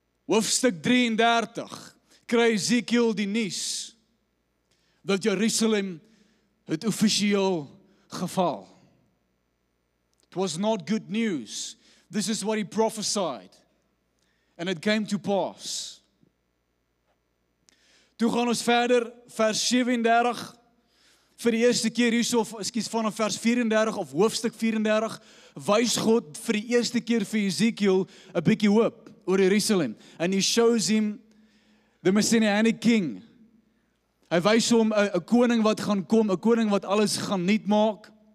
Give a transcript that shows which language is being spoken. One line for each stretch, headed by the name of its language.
Afrikaans: Hoofstuk 33, kry Ezekiel die nuus, dat Jerusalem het offisieel geval.
English: It was not good news. This is what he prophesied. And it came to pass.
Afrikaans: Toe gaan ons verder, vers 37, vir die eerste keer hierso, vanaf vers 34 of hoofstuk 34, wys God vir die eerste keer vir Ezekiel 'n bietjie hoop oor Jerusalem.
English: And he shows him the Messianic king.
Afrikaans: Hy wys hom 'n koning wat gaan kom, 'n koning wat alles gaan nuut maak.